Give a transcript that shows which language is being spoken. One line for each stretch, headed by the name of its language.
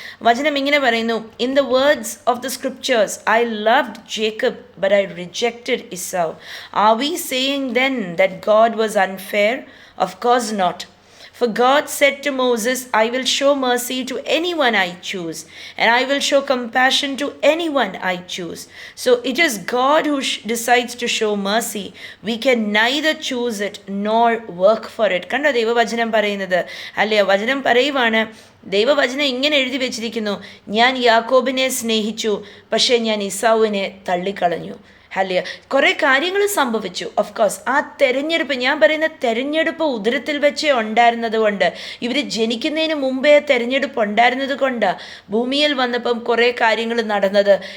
Malayalam: വചനം ഇങ്ങനെ പറയുന്നു:
English: In the words of the scriptures I loved Jacob but I rejected Esau. Are we saying then that God was unfair? Of course not. For God said to Moses, I will show mercy to anyone I choose, and I will show compassion to anyone I choose. So it is God who decides to show mercy. We can neither choose it nor work for it.
Malayalam: കണ്ടോ ദൈവവചനം പറയുന്നത്? അല്ലയോ, വചനം പറയുവാണ്, ദൈവവചനം ഇങ്ങനെ എഴുതി വെച്ചിരിക്കുന്നു: ഞാൻ യാക്കോബിനെ സ്നേഹിച്ചു, പക്ഷേ ഞാൻ ഇസാവിനെ തള്ളിക്കളഞ്ഞു. ഹല്ലേലൂയ. കുറേ കാര്യങ്ങൾ സംഭവിച്ചു. ഓഫ് കോഴ്സ് ആ തെരഞ്ഞെടുപ്പ്, ഞാൻ പറയുന്ന തെരഞ്ഞെടുപ്പ് ഉദരത്തിൽ വെച്ചേ ഉണ്ടായിരുന്നത് കൊണ്ട്, ഇവർ ജനിക്കുന്നതിന് മുമ്പേ തെരഞ്ഞെടുപ്പ് ഉണ്ടായിരുന്നത് കൊണ്ടാണ് ഭൂമിയിൽ വന്നപ്പം കുറേ കാര്യങ്ങൾ നടന്നത്.